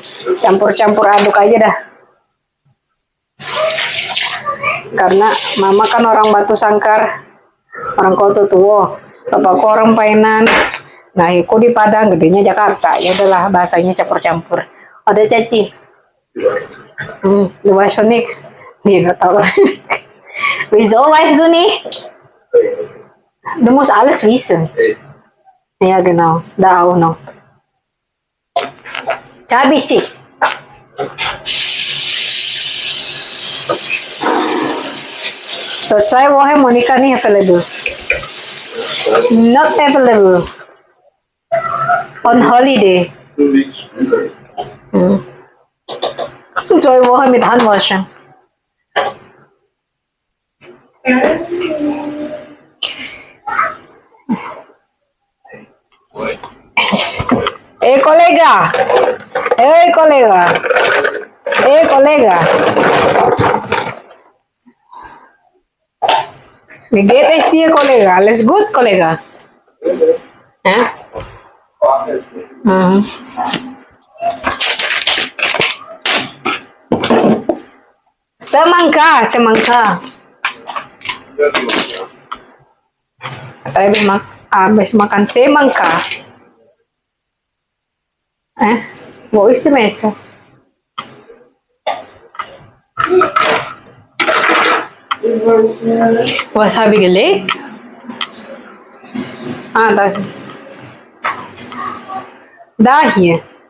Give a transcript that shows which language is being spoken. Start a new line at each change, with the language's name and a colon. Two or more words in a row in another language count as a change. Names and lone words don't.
Indonesian: Campur-campur aduk aja dah. Karena mama kan orang Batu Sangkar, orang Kota Tua, bapakku orang Painan. Nah, aku di Padang, gedenya Jakarta. Ya udahlah, bahasanya campur-campur. Ada Caci.
German: Du weißt schon nix.
Indonesian: Dia nggak tahu.
German: Wieso weißt du nicht? Du musst alles wissen. Ja, genau. Da auch noch. Cabici. So, 2 Wochen Monika nicht available.
English: Not available. On holiday.
German: 2 Wochen mit Handwaschen.
Indonesian: Kolega. Kolega. Kolega.
German: Wie geht es dir, Kollege? Alles gut, Kollege? Ja? Mhm.
Indonesian: Semangka, semangka. Habis makan semangka.
German: Wo ist die Messer? Was habe ich gelegt? Da. Da hier.